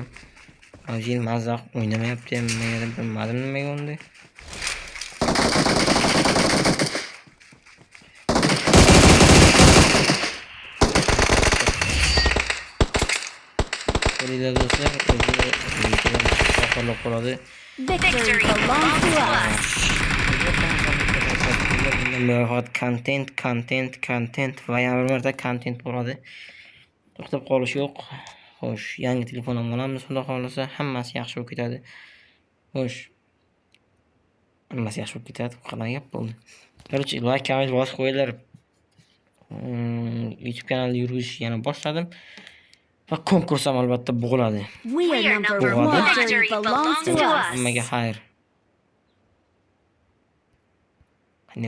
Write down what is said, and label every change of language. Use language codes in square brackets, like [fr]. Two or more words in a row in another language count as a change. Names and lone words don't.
[uz] PUBG'ni mazaq o'ynamayapti ham. Nimaga bilmadim nimaga unday. Querida do'stlar, oxirlab qoladi. [en] Victory belongs to us. [uz] Content va yana bir marta content bo'ladi. To'xtab qolish yo'q. Xo'sh, yangi telefon ham olamiz, xudo xolasa, hammasi yaxshi bo'lib ketadi. Xo'sh. Hammasi yaxshi bo'lib ketadi. Qanaqa gap bo'ldi? Короче, [en] like, comment [uz] bosib qo'yinglar. YouTube kanalda yurish yana boshladim. Va konkurs ham albatta bo'ladi. [en] We are number one. Victory belongs to us. [uz] Hammaga xayr.